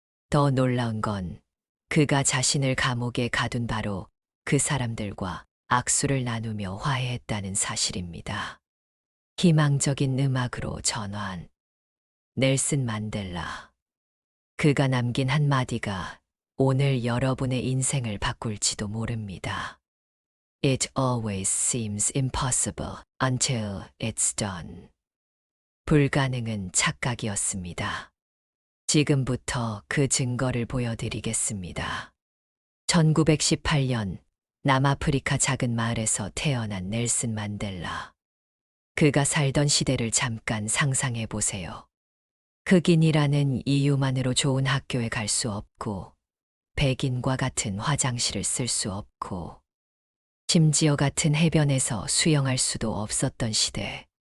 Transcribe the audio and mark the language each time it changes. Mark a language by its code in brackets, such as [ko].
[ko] 더 놀라운 건 그가 자신을 감옥에 가둔 바로 그 사람들과 악수를 나누며 화해했다는 사실입니다. 희망적인 음악으로 전환. 넬슨 만델라. 그가 남긴 한마디가 오늘 여러분의 인생을 바꿀지도 모릅니다. [en] It always seems impossible until it's done. [ko] 불가능은 착각이었습니다. 지금부터 그 증거를 보여드리겠습니다. 1918년 남아프리카 작은 마을에서 태어난 넬슨 만델라. 그가 살던 시대를 잠깐 상상해 보세요. 흑인이라는 이유만으로 좋은 학교에 갈 수 없고, 백인과 같은 화장실을 쓸 수 없고, 심지어 같은 해변에서 수영할 수도 없었던 시대.